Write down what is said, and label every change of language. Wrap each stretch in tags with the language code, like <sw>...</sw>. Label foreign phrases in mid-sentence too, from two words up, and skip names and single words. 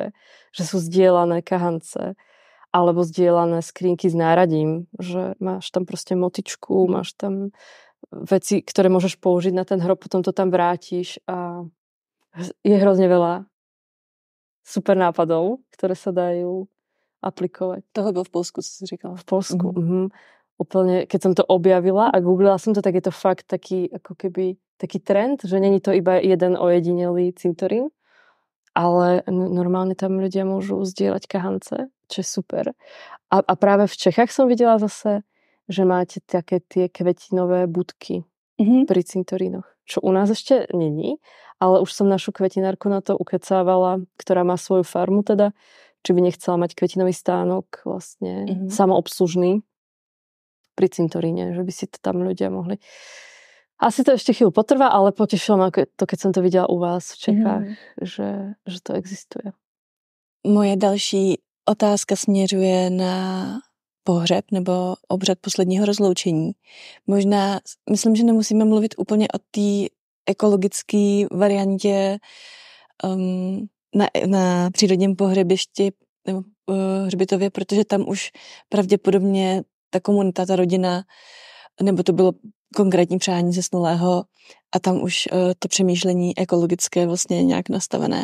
<sk>Že sú zdieľané kahance alebo zdieľané skrinky s náradím, že máš tam proste motičku, máš tam veci, ktoré môžeš použiť na ten hrob, potom to tam vrátiš a je hrozne veľa super nápadov, ktoré sa dajú aplikovať.</sk> <cs>Tohle bylo v Polsku, co jsi říkala. V Polsku.</cs> <sk>Úplne, keď som to objavila a googlila som to, tak je to fakt taký, ako keby, taký trend, že není to iba jeden ojedinelý cintorín, ale normálne tam ľudia môžu zdieľať kahance, čo je super. A práve v Čechách som videla zase, že máte také tie kvetinové budky pri cintorínoch, čo u nás ešte není, ale už som našu kvetinárku na to ukecávala, ktorá má svoju farmu teda, či by nechcela mať kvetinový stánok vlastne samoobslužný pri cintoríne, že by si to tam ľudia mohli. Asi to ešte chvíľu potrvá, ale potešilo ma to, keď som to videla u vás v Čechách, že to existuje.</sk> <cs>Moje další otázka směřuje na pohřeb nebo obřad posledního rozloučení. Možná, myslím, že nemusíme mluvit úplně o té ekologické variantě na přírodním pohřebišti nebo hřbitově, protože tam už pravděpodobně ta komunita, ta rodina, nebo to bylo konkrétní přání zesnulého a tam už to přemýšlení ekologické vlastně nějak nastavené.</cs>